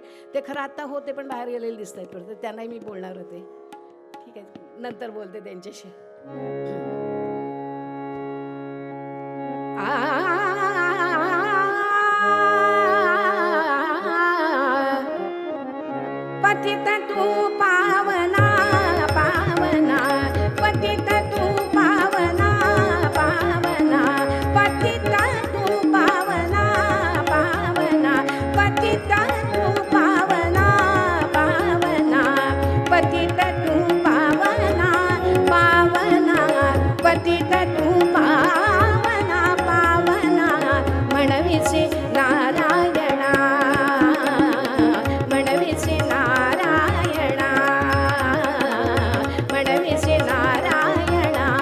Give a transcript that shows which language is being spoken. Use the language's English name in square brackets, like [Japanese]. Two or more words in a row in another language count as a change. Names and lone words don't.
[Marathi] ते खरं आत्ता होते पण बाहेर गेलेले दिसत आहेत, तर त्यांनाही मी बोलणार होते. ठीक आहे, नंतर बोलते त्यांच्याशी. पतित तू पावना पावना, पतित तू पावना पावना, पतित तू पावना पावना, पतित तू पावना पावना, पतित तू पावना पावना, पतित तू पावना पावना, म्हणविसे नारायणा, म्हणविसे नारायणा, म्हणविसे नारायणा.